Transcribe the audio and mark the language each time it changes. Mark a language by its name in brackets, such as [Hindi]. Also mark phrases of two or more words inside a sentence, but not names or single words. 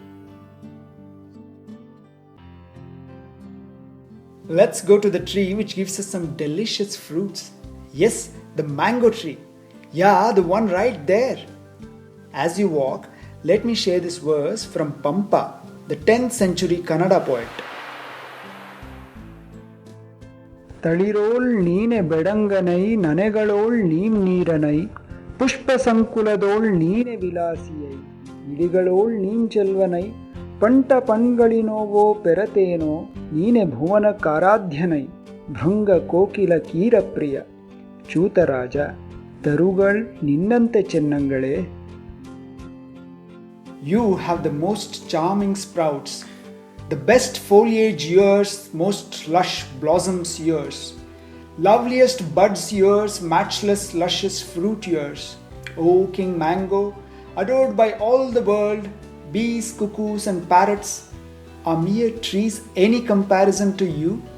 [English] Let's go to the tree which gives us some delicious fruits. Yes, the mango tree. Yeah, the one right there. As you walk, let me share this verse from Pampa, the 10th century Kannada poet. [Kannada] ತಳಿರೋಳ್ ನೀನೆ ಬೆಡಂಗನೈ ನನೆಗಳೋಳ್ ನೀಂ ನೀರನೈ ಪುಷ್ಪ ಸಂಕುಲದೋಳ್ ನೀನೆ ವಿಲಾಸಿಯೈ ಇಡಿಗಳೋಳ್ ನೀಂ ಚೆಲ್ವನೈ ಪಂಟ ಪಣ್ಗಳಿನೋವೋ ಪೆರತೇನೋ ನೀನೆ ಭುವನ ಕಾರಾಧ್ಯನೈ ಭೃಂಗ ಕೋಕಿಲ ಕೀರಪ್ರಿಯ ಚೂತರಾಜ ತರುಗಳ್ ನಿನ್ನಂತೆ ಚೆನ್ನಂಗಳೇ. [English] You have the most charming sprouts, the best foliage years, most lush blossoms years, loveliest buds years, matchless luscious fruit years. O King Mango, adored by all the world, bees, cuckoos and parrots, are mere trees any comparison to you?